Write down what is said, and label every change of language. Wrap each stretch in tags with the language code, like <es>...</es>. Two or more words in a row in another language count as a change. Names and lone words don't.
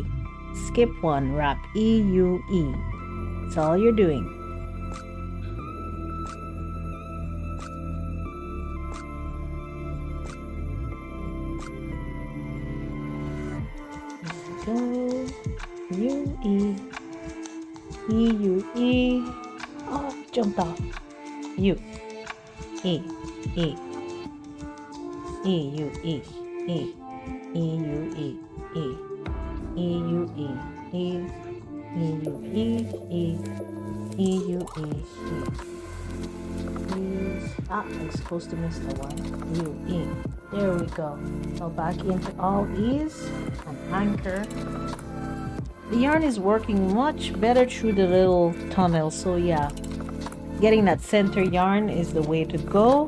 <en>Skip 1, wrap E, U, E. That's all you're doing. Go, U, E, E, U, E. Oh, jumped off. U, E, E, E, U, E, E, E, U, E, E, E, U, E, E, E, U, E, E, E, U, E, E. I'm supposed to miss the one. U, E. There we go. So back into all E's and anchor. The yarn is working much better through the little tunnel, so yeah, getting that center yarn is the way to go.</en>